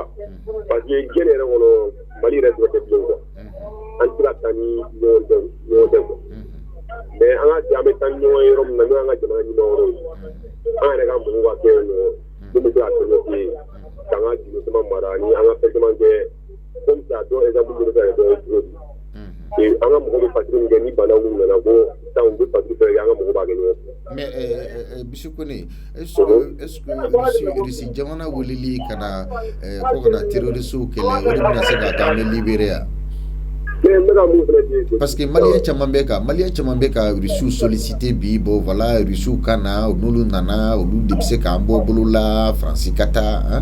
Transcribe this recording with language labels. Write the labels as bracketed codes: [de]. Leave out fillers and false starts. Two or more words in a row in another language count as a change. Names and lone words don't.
[fr] parce que [bm] diɲɛ yɛrɛ kɔnɔ Mali yɛrɛ tɛ kɛ bilen quoi an tɛ ka taa ni ɲɔgɔn tɛ quoi mais an ka an bɛ taa ni ɲɔgɔn ye yɔrɔ min na n'o y'an ka jamana ɲɛmɔgɔ yɔrɔ ye an yɛrɛ ka mɔgɔw ka kɛ yen nɔ min bɛ se ka permettre k'an ka gindo caman mara ni an ka fɛn caman kɛ [fr] comme ça [bm] dɔ exemple bɛ se ka kɛ dɔ ye cogo di an ka mɔgɔw bɛ patrouille min kɛ ni bana minnu nana ko sisan u bɛ patrouille fɛ kɛ an ka mɔgɔw b'a kɛ ɲɔgɔn fɛ. [fr] Mais Bisu Kone, est-ce que [bm] Russie jamana weleli kana ko kana terroriste kɛlɛ o de bɛna se ka kɛ an bɛ libéré yan? [fr] Parce que [bm] Malien caman bɛ ka Russie solliciter bi [fr] bon voilà [bm] Russie kana n'olu nana olu de bɛ se k'an bɔ bolo la Faransi ka taa hein?